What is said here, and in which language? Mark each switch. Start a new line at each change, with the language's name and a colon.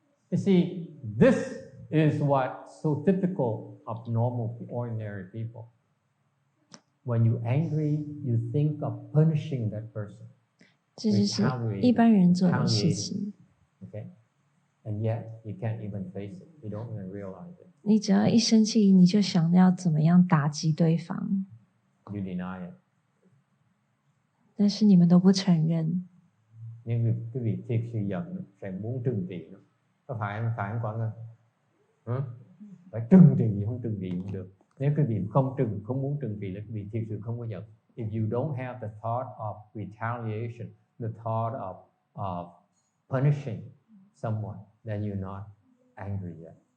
English: You see, this is what's so typical of normal, ordinary people. When you're angry, you think of punishing that person.
Chinese: 这就是一般人做的事情。
English: Okay? And yet, you can't even face it. You don't even realize it.
Chinese: 你只要一生气，你就想要怎么样打击對方。
English: You deny it.
Chinese: 但是你们都不承认。
Vietnamese: Nhưng cái việc thiệt sự giận sẽ muốn trừng trị nó. Có phải không Quang ơi? Phải trừng trị, không trừng trị không được. Nếu quý vị không muốn trừng trị là quý vị thực sự không có giận.
English: If you don't have the thought of retaliation, the thought of punishing someone, then you're not angry yet.